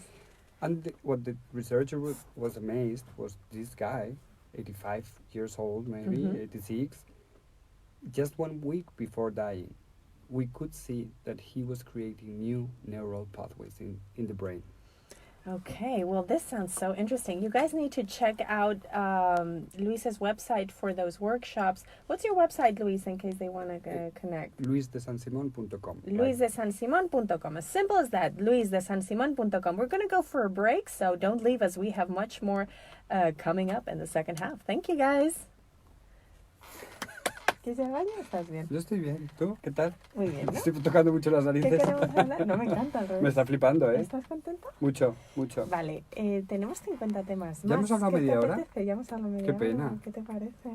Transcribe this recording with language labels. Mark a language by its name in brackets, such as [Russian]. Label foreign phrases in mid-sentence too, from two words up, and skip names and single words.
[English] And what the researcher was amazed was this guy, 85 years old, maybe 86, just 1 week before dying, we could see that he was creating new neural pathways in the brain. Okay, well, this sounds so interesting. You guys need to check out Luis's website for those workshops. What's your website, Luis, in case they want to connect? luisdesansimon.com. luisdesansimon.com. As simple as that, luisdesansimon.com. We're going to go for a break, so don't leave us. We have much more coming up in the second half. Thank you, guys. [Spanish] ¿Estás bien? Yo estoy bien. ¿Tú? ¿Qué tal? Muy bien, ¿no? Estoy tocando mucho las ¿Qué narices. queremos hablar? No, me encanta. al revés. Me está flipando, ¿eh? ¿Estás contento? Mucho, mucho. Vale, tenemos 50 temas ¿Ya más. hemos hablado ¿Qué media te hora? apetece? Ya hemos hablado media Qué hora.